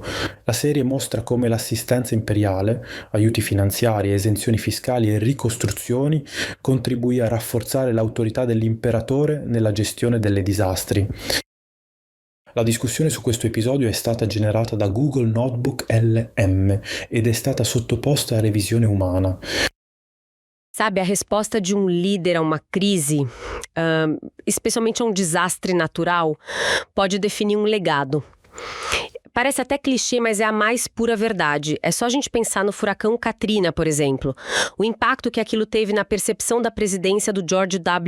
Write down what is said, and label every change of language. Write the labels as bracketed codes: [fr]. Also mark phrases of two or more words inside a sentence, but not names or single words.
[it] La serie mostra come l'assistenza imperiale, aiuti finanziari, esenzioni fiscali e ricostruzioni contribuì a rafforzare l'autorità dell'imperatore nella gestione delle disastri. La discussione su questo episodio è stata generata da Google Notebook LM ed è stata sottoposta a revisione umana. [pt] Sabe, a resposta de líder a uma crise, especialmente a desastre natural, pode definir legado. Parece até clichê, mas é a mais pura verdade. É só a gente pensar no furacão Katrina, por exemplo. O impacto que aquilo teve na percepção da presidência do George W.